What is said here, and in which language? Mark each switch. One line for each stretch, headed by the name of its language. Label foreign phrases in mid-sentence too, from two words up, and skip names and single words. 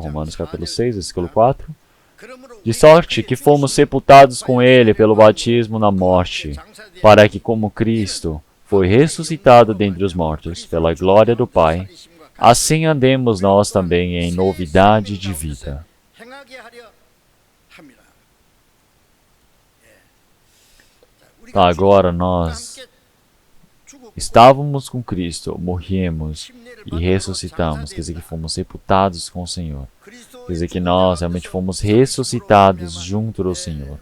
Portuguese: Romanos capítulo 6, versículo 4. De sorte que fomos sepultados com ele pelo batismo na morte, para que, como Cristo foi ressuscitado dentre os mortos, pela glória do Pai, assim andemos nós também em novidade de vida.
Korean: 행하게 하려 함이라.
Portuguese: Então, agora nós estávamos com Cristo, morremos e ressuscitamos, quer dizer que fomos sepultados com o Senhor. Quer dizer que nós realmente fomos ressuscitados junto do Senhor.